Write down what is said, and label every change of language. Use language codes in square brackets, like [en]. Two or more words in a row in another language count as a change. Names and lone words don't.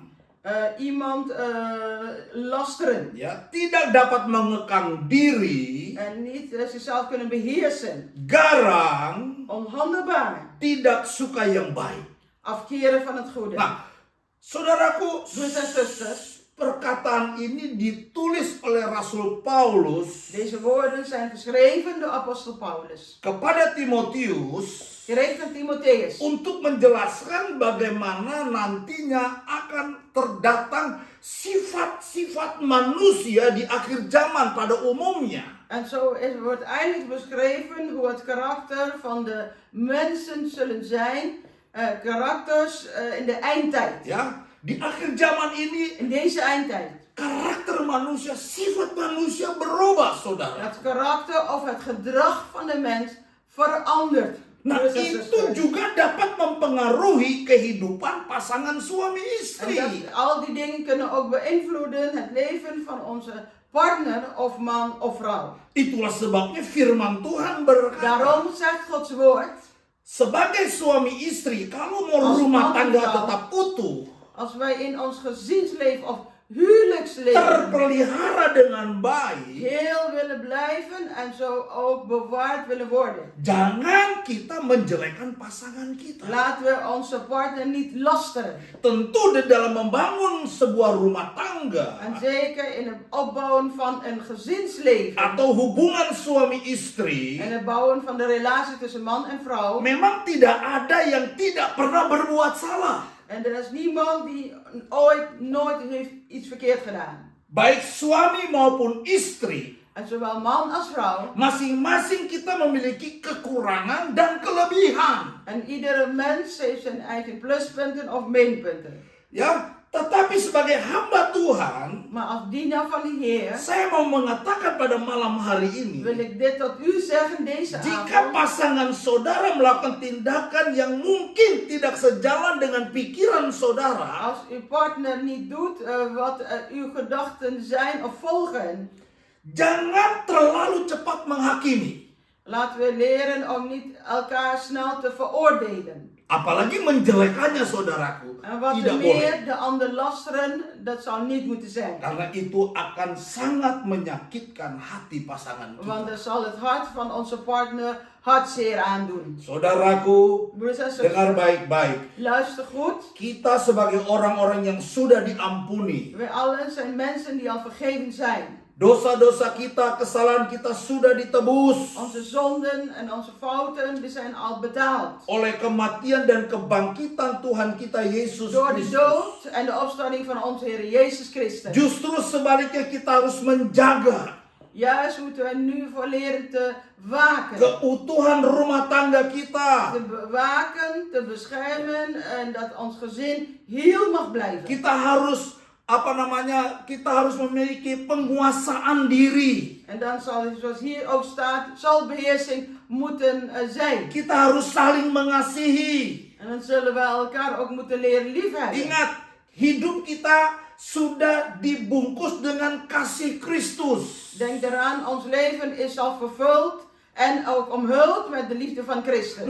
[nl] iemand lasteren [id] ya, tidak dapat mengekang diri, [nl] en niet zichzelf kunnen beheersen, [id] garang, [nl] onhandelbaar, [id] tidak suka yang baik. [nl] afkeren van het goede. [id] Nah, saudaraku, [nl] Broeders en zusters, [id] perkataan ini ditulis oleh Rasul Paulus [nl] deze woorden zijn geschreven door apostel Paulus, [id] kepada Timotius [nl] gericht aan Timotheus, [id] untuk menjelaskan bagaimana nantinya akan terdatang sifat-sifat manusia di akhir zaman pada umumnya. [nl] en zo wordt eigenlijk beschreven hoe het karakter van de mensen zullen zijn, karakters in de eindtijd. [id] Ya, di akhir zaman ini [nl] In deze eindtijd. [id] karakter manusia, sifat manusia berubah, saudara. [nl] Het karakter of het gedrag van de mens verandert. [id] Nah, [nl] Broeders en [id] itu [nl] zusters. [id] juga dapat mempengaruhi kehidupan pasangan suami [nl] En [id] istri. [nl] al die dingen kunnen ook beïnvloeden het leven van onze partner of man of vrouw. [id] Itulah sebabnya firman Tuhan berkata, [nl] Daarom zegt Gods woord, [id] sebagai suami istri, kalau mau [nl] Als [id] rumah [nl] man [id] tangga [nl] vrouw. [id] tetap utuh, [nl] als wij in ons gezinsleven of huwelijksleven [id] terpelihara dengan baik, [nl] heel willen blijven en zo ook bewaard willen worden. [id] jangan kita menjelekkan pasangan kita. [nl] Laten we onze partner niet lasteren. [id] Tentu di dalam membangun sebuah rumah tangga [nl] En zeker in het opbouwen van een gezinsleven. [id] atau hubungan suami istri, [nl] En het bouwen van de relatie tussen man en vrouw. [id] memang tidak ada yang tidak pernah berbuat salah. [nl] En er is niemand die nooit heeft iets verkeerd gedaan. [id] Baik suami maupun istri, [nl] En zowel man als vrouw. [id] masing-masing kita memiliki kekurangan dan kelebihan. [nl] En iedere mens heeft zijn eigen pluspunten of minpunten. [id] Ya, tetapi sebagai hamba Tuhan, [nl] Maar als dienaar van de Heer [id] saya mau mengatakan pada malam hari ini, [nl] wil ik dit tot u zeggen deze [id] jika [nl] avond. [id] pasangan saudara melakukan tindakan yang mungkin tidak sejalan dengan pikiran saudara, [nl] Als uw partner niet doet wat uw gedachten zijn of volgen. [id] jangan terlalu cepat menghakimi. [nl] Laten we leren om niet elkaar snel te veroordelen. [id] Apalagi menjelekannya, saudaraku. [nl] En wat [id] Tidak [nl] te [id] boleh. [nl] meer de ander lasteren, dat zal niet moeten zijn. [id] Karena itu akan sangat menyakitkan hati pasangan [nl] Want [id] kita. [nl] dat zal het hart van onze partner hartzeer aandoen. [id] Saudaraku, [nl] Broeders en zusters, [id] dengar baik-baik. [nl] luister goed. [id] Kita sebagai orang-orang yang sudah diampuni. [nl] Wij allen zijn mensen die al vergeven zijn. [id] Dosa-dosa kita, kesalahan kita sudah ditebus [nl] Onze zonden en onze fouten, die zijn al betaald. [id] oleh kematian dan kebangkitan Tuhan kita Yesus [nl] Door de [id] Kristus. [nl] dood en de opstanding van onze Heer Jezus Christus. [id] Justru sebaliknya kita harus menjaga [nl] Juist moeten we nu voor leren te waken. [id] keutuhan rumah tangga kita. [nl] Te bewaken, te beschermen en dat ons gezin heel mag blijven. [id] Kita harus kita harus memiliki penguasaan diri. [nl] En dan zal, zoals hier ook staat, zal beheersing moeten zijn. [id] Kita harus saling mengasihi. [nl] En dan zullen we elkaar ook moeten leren liefhebben. [id] Ingat, hidup kita sudah dibungkus dengan kasih Kristus. [nl] Denk eraan, ons leven is al vervuld en ook omhuld met de liefde van Christus.